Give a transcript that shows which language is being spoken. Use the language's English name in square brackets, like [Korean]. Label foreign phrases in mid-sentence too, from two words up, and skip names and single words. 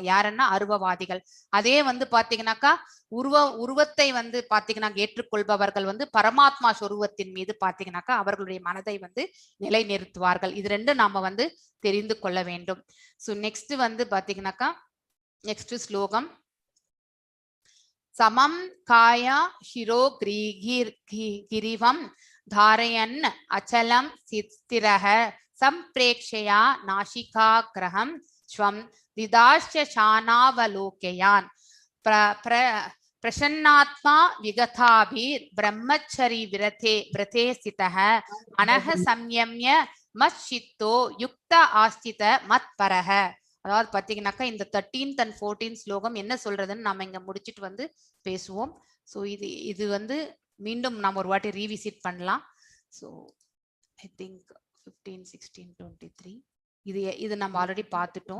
[Tamil] யாருன்னா அருவவாதிகள். அதே வந்து பாத்தீங்கன்னாக்கா உருவத்தை வந்து பாத்தீங்கன்னா ஏற்றுக்கொள்பவர்கள் வந்து பரமாத்மா சொரூபத்தின் மீது பாத்தீங்கன்னாக்கா அவர்களுடைய மனதை வந்து நிலைநிறுத்துவார்கள். இது ரெண்டும் நாம வந்து தெரிந்து கொள்ள வேண்டும். [English] so next [Tamil] வந்து பாத்தீங்கன்னாக்கா next slogam. [Sanskrit] समं काय शिरो ग्रीवं धारयन् अचलं स्थिरः सम्प्रेक्ष्य नासिका अग्रं स्वं दिशश्च अनवलोकयन् प्रसन्नात्मा विगताभिर ब्रह्मचरी व्रते स्थितः अनह संयम्य मच्चित्तो युक्त आस्थित मत्परः. [Tamil] அதாவது பாத்தீங்கன்னாக்கா இந்த 13th and 14th ஸ்லோகம் என்ன சொல்றதுன்னு நாம இங்க முடிச்சிட்டு வந்து பேசுவோம். ஸோ இது வந்து மீண்டும் நாம ஒரு வாட்டி ரீவிசிட் பண்ணலாம். [English] so I think [Tamil] 15, 16, 23 இது நம்ம ஆல்ரெடி பார்த்துட்டோம்.